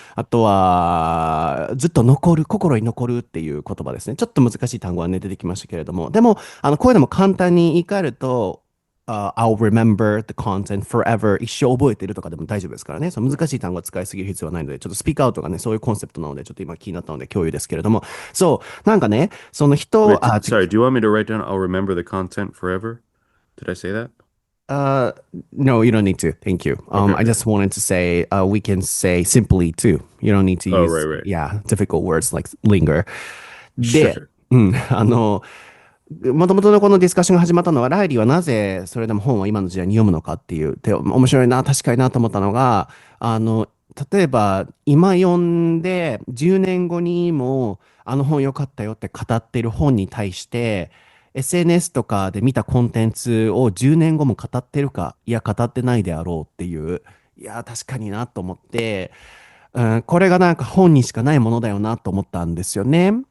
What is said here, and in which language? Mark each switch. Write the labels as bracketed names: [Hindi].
[Japanese] あとは、ずっと残る、心に残るっていう言葉ですね。ちょっと難しい単語はね、出てきましたけれども。でも、こういうのも簡単に言い換えると、 [English] I'll remember the content forever [Japanese] 一生覚えてるとかでも大丈夫ですからね。その難しい単語は使いすぎる必要はないので、ちょっとスピークアウトがね、そういうコンセプトなので、ちょっと今気になったので共有ですけれども。そう、なんかね、その人、 [English] Wait, sorry, do you want me to write down I'll remember the content forever? Did I say that? Uh, no, you don't need to. Thank you. Okay, I okay. just wanted to say we can say simply too. You don't need to Oh, right, use, right. yeah, difficult words like linger. [Japanese] で、 [English] Sure. [Japanese] うん、もともとのこのディスカッションが始まったのは、ライリーはなぜそれでも本を今の時代に読むのかっていう、で、面白いな、確かになと思ったのが、例えば、今読んで10年後にもあの本良かったよって語っている本に対して、SNS とかで見たコンテンツを10年後も語ってるか、いや、語ってないであろうっていう、いや、確かになと思って、うん、これがなんか本にしかないものだよなと思ったんですよね。